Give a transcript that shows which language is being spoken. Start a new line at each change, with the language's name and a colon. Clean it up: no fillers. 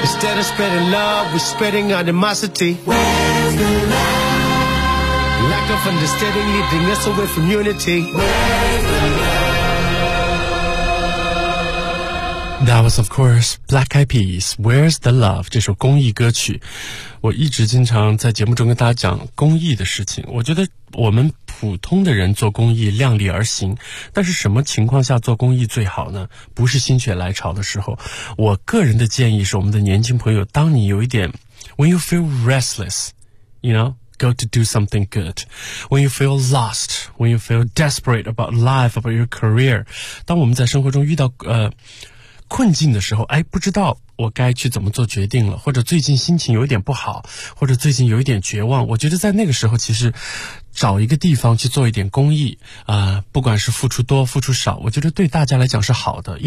English: Instead of spreading love, we're spreading animosity. Where's the love? Lack of understanding leading us away from unity. Where's the love? That was, of course, Black Eyed Peas, Where's the Love?
Chinese: 这首公益歌曲。我一直经常在节目中跟大家讲公益的事情。我觉得我们普通的人做公益量力而行，但是什么情况下做公益最好呢？不是心血来潮的时候。我个人的建议是，我们的年轻朋友，当你有一点
English: When you feel restless, you know, go to do something good. When you feel lost, when you feel desperate about life, about your career.
Chinese: 当我们在生活中遇到困境的时候，哎，不知道我该去怎么做决定了，或者最近心情有一点不好，或者最近有一点绝望，我觉得在那个时候其实找一个地方去做一点公益不管是付出多付出少，我觉得对大家来讲是好的。